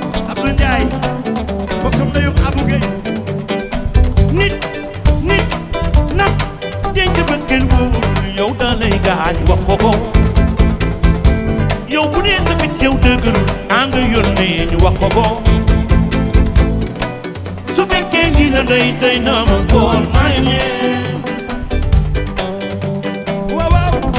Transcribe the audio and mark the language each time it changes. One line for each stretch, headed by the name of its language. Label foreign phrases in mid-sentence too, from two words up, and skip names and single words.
Wolof: Abdou Ndiaye, bokkam na yu Abou Gueye. Nit, nit, nag, denc ba kenn wóorul, yow da lay gaañ, wax ko ko. Yow bu dee sa fit yow dëgër, a nga yónnee ñu wax ko ko. Su fekkee ni la day, day na ma
English: call my name.
Wolof: Waaw, waaw.